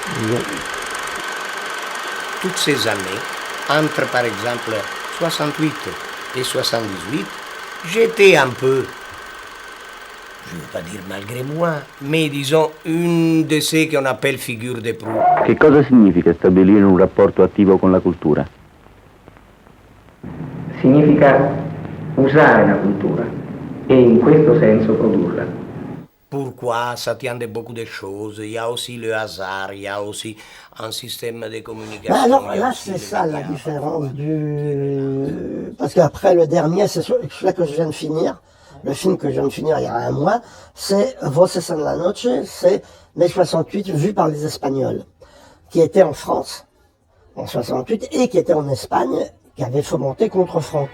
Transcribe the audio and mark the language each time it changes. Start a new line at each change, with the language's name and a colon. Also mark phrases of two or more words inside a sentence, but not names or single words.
French: Toutes ces années, entre par exemple 68 et 78, j'étais un peu, je ne veux pas dire malgré moi, mais disons une de ceux qu'on appelle figure de proue.
Italian: Che cosa significa stabilire un rapporto attivo con la cultura? Significa usare la cultura e in questo senso produrla.
French: Pourquoi ça tient de beaucoup de choses. Il y a aussi le hasard, il y a aussi un système de communication. Alors là, c'est ça la différence parce qu'après le dernier, c'est celui que je viens de finir. Le film que je viens de finir il y a un mois, c'est Voces en la Noche, c'est mai 68 vu par les Espagnols, qui étaient en France en 68 et qui étaient en Espagne, qui avaient fomenté contre Franco.